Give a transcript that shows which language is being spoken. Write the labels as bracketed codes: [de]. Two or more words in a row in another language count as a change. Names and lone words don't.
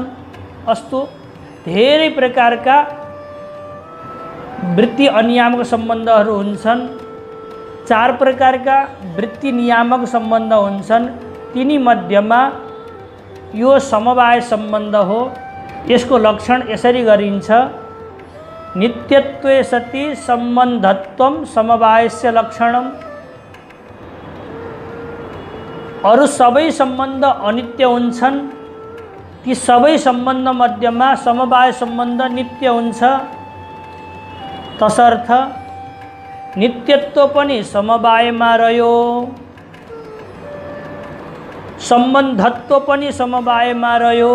[ne] अस्तु, धेरै प्रकारका वृत्ति अनियामक सम्बन्धहरू हुन्छन्। 4 प्रकारका वृत्ति नियामक सम्बन्ध हुन्छन्। तिनी मध्यमा यो समवाय सम्बन्ध हो। यसको लक्षण यसरी गरिन्छ: [sa] नित्यत्वे सति सम्बन्धत्वं समवायस्य लक्षणम्। [ne] अरु सबै सम्बन्ध अनित्य हुन्छन्, ती सबै सम्बन्ध मध्यमा समवाय सम्बन्ध नित्य हुन्छ। तसर्थ नित्यत्व पनि समवायमा रह्यो, सम्बन्धत्व पनि समवायमा रह्यो।